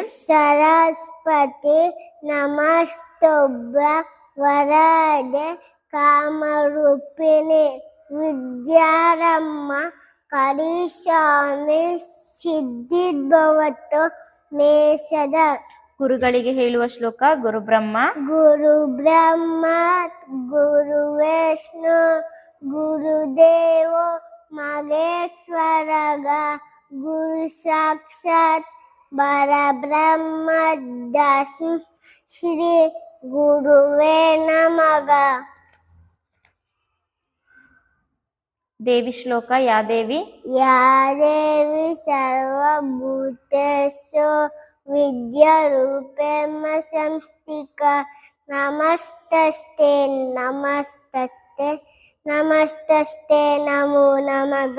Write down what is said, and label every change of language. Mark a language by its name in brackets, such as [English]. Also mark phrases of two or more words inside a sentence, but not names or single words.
[Sanskrit] ಸರಸ್ವತಿ ನಮಸ್ತುಭ್ಯ ವರದೆ ಕಾಮರೂಪಿಣಿ ವಿದ್ಯಾರಮ್ಮ ಕರಿಷ್ಯಾಮಿ ಸಿದ್ಧಿರ್ಭವತು ಮೇಷದ. [Kannada] ಗುರುಗಳಿಗೆ ಹೇಳುವ ಶ್ಲೋಕ [Sanskrit] ಗುರು ಬ್ರಹ್ಮ. ಗುರು ಬ್ರಹ್ಮ ಗುರು ವಿಷ್ಣು ಗುರುದೇವೋ ಮಹೇಶ್ವರಗ ಗುರು ಸಾಕ್ಷಾತ್ ಪರಬ್ರಹ್ಮ ತಸ್ಮೈ ಶ್ರೀ ಗುರುವೇ ನಮಃ. [Kannada] ದೇವಿ ಶ್ಲೋಕ ಯಾದೇವಿ. [Sanskrit] ಯಾದೇವಿ ಸರ್ವಭೂತೇಷು ವಿದ್ಯಾರೂಪೇಣ ಸಂಸ್ಥಿತಾ ನಮಸ್ತಸ್ತೆ ನಮಸ್ತಸ್ತೆ ನಮಸ್ತಸ್ತೆ ನಮೋ ನಮಃ.